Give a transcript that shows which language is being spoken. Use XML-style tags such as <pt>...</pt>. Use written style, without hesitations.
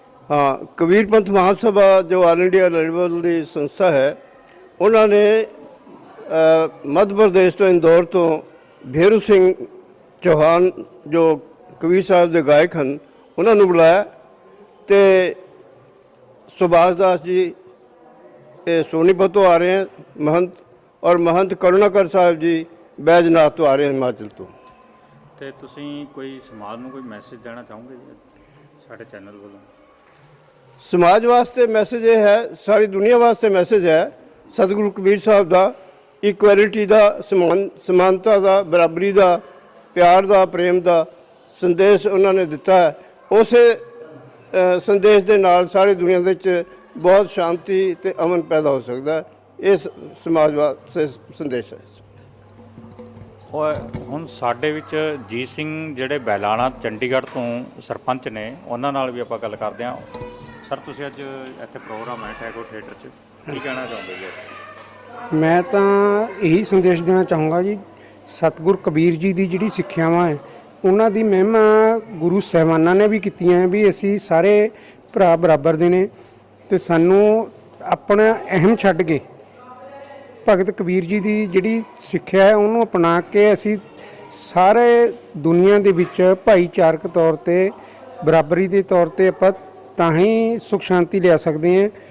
<pa>ਹਾਂ, ਕਬੀਰ ਪੰਥ ਮਹਾਸਭਾ ਜੋ all India level ਦੀ ਸੰਸਥਾ ਹੈ, ਉਹਨਾਂ ਨੇ ਮੱਧ ਪ੍ਰਦੇਸ਼ ਤੋਂ ਇੰਦੌਰ ਤੋਂ ਭੇਰੂ ਸਿੰਘ ਚੌਹਾਨ ਜੋ ਕਬੀਰ ਸਾਹਿਬ ਦੇ ਗਾਇਕ ਹਨ ਉਹਨਾਂ ਨੂੰ ਬੁਲਾਇਆ ਤੇ ਸੁਭਾਸ਼ ਦਾਸ ਜੀ ਇਹ ਸੋਨੀਪਤ ਤੋਂ ਆ ਰਹੇ ਹਨ महंत,</pa> <hi>और महंत करुणाकर साहब जी बैजनाथ तो आ रहे हैं हिमाचल तो।</hi> <pa>ਤੇ ਤੁਸੀਂ ਕੋਈ ਸਮਾਜ ਨੂੰ ਕੋਈ ਮੈਸੇਜ ਦੇਣਾ ਚਾਹੋਗੇ ਜੀ ਸਾਡੇ ਚੈਨਲ ਵੱਲੋਂ?</pa> <hi>समाज वास्ते मैसेज ये है, सारी दुनिया वास्ते मैसेज है सतगुरु कबीर साहब का, इक्वैलिटी का, समानता का, बराबरी का, प्यार का, प्रेम का संदेश उन्होंने दिता है। उस संदेश के नाल सारी दुनिया के बहुत शांति ते अमन पैदा हो सकता है। इस समाज वास्ते संदेश है।</hi> <pa>ਹੁਣ ਸਾਡੇ ਵਿੱਚ ਜੀਤ ਸਿੰਘ ਜਿਹੜੇ ਬਹਿਲਾਣਾ ਚੰਡੀਗੜ੍ਹ ਤੋਂ ਸਰਪੰਚ ਨੇ, ਉਹਨਾਂ ਨਾਲ ਵੀ ਆਪਾਂ ਗੱਲ ਕਰਦੇ ਹਾਂ। ਸਰ, ਤੁਸੀਂ ਅੱਜ ਇੱਥੇ ਪ੍ਰੋਗਰਾਮ ਹੈ ਟੈਗੋਰ ਥੀਏਟਰ 'ਚ, ਕੀ ਕਹਿਣਾ ਚਾਹੁੰਦੇ ਜੀ? ਮੈਂ ਤਾਂ ਇਹੀ ਸੰਦੇਸ਼ ਦੇਣਾ ਚਾਹੂੰਗਾ ਜੀ, ਸਤਿਗੁਰ ਕਬੀਰ ਜੀ ਦੀ ਜਿਹੜੀ ਸਿੱਖਿਆਵਾਂ ਹੈ ਉਹਨਾਂ ਦੀ ਮਹਿਮਾ ਗੁਰੂ ਸਾਹਿਬਾਨਾਂ ਨੇ ਵੀ ਕੀਤੀਆਂ ਵੀ ਅਸੀਂ ਸਾਰੇ ਭਰਾ ਬਰਾਬਰ ਦੇ ਨੇ ਤੇ ਸਾਨੂੰ ਆਪਣਾ ਅਹਿਮ ਛੱਡ ਕੇ ਭਗਤ ਕਬੀਰ ਜੀ ਦੀ ਜਿਹੜੀ ਸਿੱਖਿਆ ਹੈ ਉਹਨੂੰ ਅਪਣਾ ਕੇ ਅਸੀਂ ਸਾਰੇ ਦੁਨੀਆ ਦੇ ਵਿੱਚ ਭਾਈਚਾਰਕ ਤੌਰ ਤੇ, ਬਰਾਬਰੀ ਦੇ ਤੌਰ ਤੇ ਆਪਾਂ ਤਾਂ ਹੀ ਸੁਖ ਸ਼ਾਂਤੀ ਲਿਆ ਸਕਦੇ ਹਾਂ।</pa>